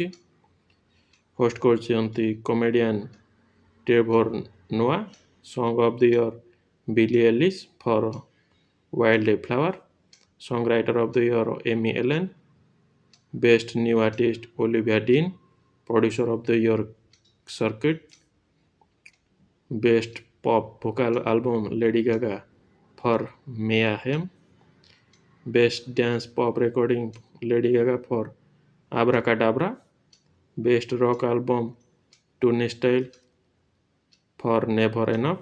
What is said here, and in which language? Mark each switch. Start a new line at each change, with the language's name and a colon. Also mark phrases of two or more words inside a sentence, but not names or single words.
Odia: ହୋଷ୍ଟ କରୁଛନ୍ତି କମେଡ଼ିଆନ୍ ଟ୍ରେଭର ନୋଆ।
English: Song of the Year Billie Eilish for Wildflower. Songwriter of the Year Amy Allen. Best New Artist Olivia Dean. Producer of the Year Cirkut. Best Pop Vocal Album Lady Gaga for Mayhem. Best Dance Pop Recording Lady Gaga for Abracadabra. Best Rock Album Turnstile for Never Enough.